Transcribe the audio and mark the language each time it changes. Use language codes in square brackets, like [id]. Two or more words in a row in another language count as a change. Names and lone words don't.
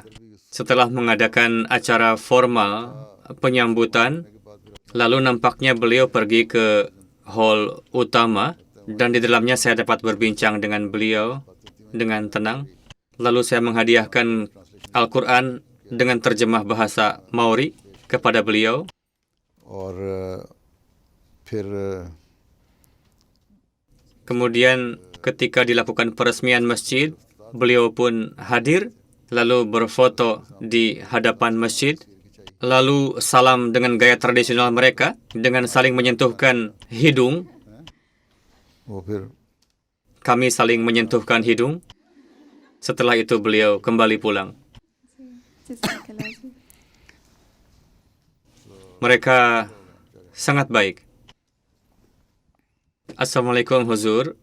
[id] Setelah mengadakan acara formal penyambutan, lalu nampaknya beliau pergi ke hall utama, dan di dalamnya saya dapat berbincang dengan beliau dengan tenang. Lalu saya menghadiahkan Al-Quran dengan terjemah bahasa Maori kepada beliau. [ur] اور پھر [id] Kemudian ketika dilakukan peresmian masjid, beliau pun hadir, lalu berfoto di hadapan masjid, lalu salam dengan gaya tradisional mereka, dengan saling menyentuhkan hidung. [ur] وہ پھر [id] Kami saling menyentuhkan hidung. Setelah itu beliau kembali pulang. Mereka sangat baik. Assalamualaikum Huzur.